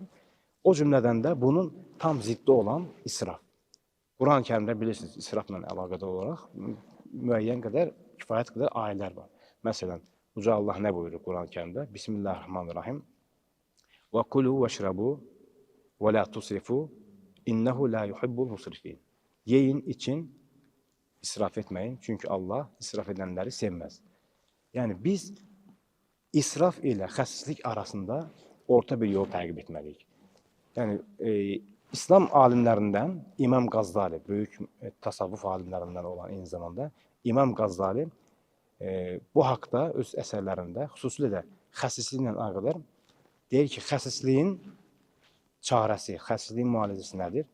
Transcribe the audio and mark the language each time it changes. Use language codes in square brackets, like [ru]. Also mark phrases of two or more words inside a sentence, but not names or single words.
[az] O cümlədən də bunun tam ziddi olan israf. Quran-ı Kərimdə bilirsiniz, israfla əlaqədar olaraq müəyyən qədər, kifayət qədər ayələr var. Məsələn, Uca Allah nə buyurur Quran-ı Kərimdə? Bismillahirrahmanirrahim. [ar] وَكُلُوا وَاشْرَبُوا وَلَا تُسْرِفُوا إِنَّهُ لَا يُحِبُّ الْمُسْرِفِينَ. [az] Yeyin, için, israf etməyin. Çünki Allah israf edənləri sevməz. Yəni biz israf ilə xəsislik arasında orta bir yol təqib etməliyik. Yəni İslam alimlərindən İmam Qazzali, böyük tasavvuf alimlərindən olan eyni zamanda İmam Qazzali bu haqda öz əsərlərində, xüsusilə də xəsisliklə əlaqədar deyir ki, xəsisliyin çarəsi, xəsisliyin müalicəsi nədir?